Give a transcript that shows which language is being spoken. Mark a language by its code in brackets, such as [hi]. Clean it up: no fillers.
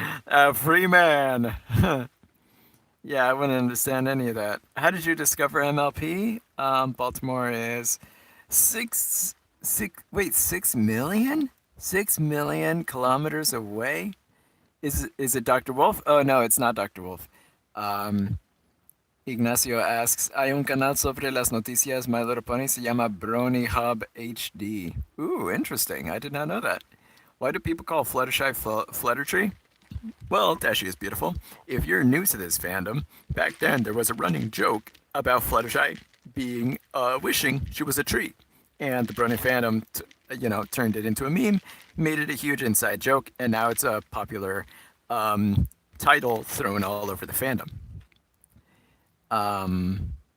[en] A free man. Yeah, I wouldn't understand any of that. How did you discover MLP? Baltimore is 6 million? 6 million kilometers away? Is it Dr. Wolf? Oh, no, it's not Dr. Wolf. [es] Ignacio asks, hay un canal sobre las noticias My Little Pony se llama Brony Hub HD. [en] Ooh, interesting. I did not know that. Why do people call Fluttershy Fluttertree? Well, Dashi is Beautiful. If you're new to this fandom, back then there was a running joke about Fluttershy being wishing she was a tree. And the Brony fandom, turned it into a meme, made it a huge inside joke, and now it's a popular title thrown all over the fandom.